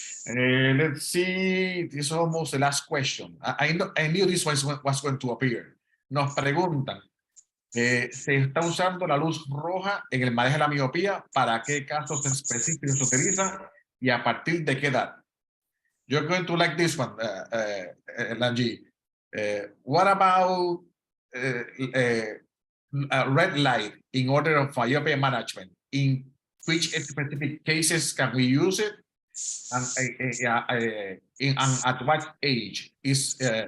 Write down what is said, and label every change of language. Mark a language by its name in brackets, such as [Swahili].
[English] Let's see, this is almost the last question. I knew this was going to appear. [Spanish] Nos preguntan, se está usando la luz roja en el manejo de la miopía, ¿para qué casos específicos se utiliza y a partir de qué edad? [English] You're going to like this one, Lanji. What about red light in order of myopia management? In which specific cases can we use it? And at what age? Is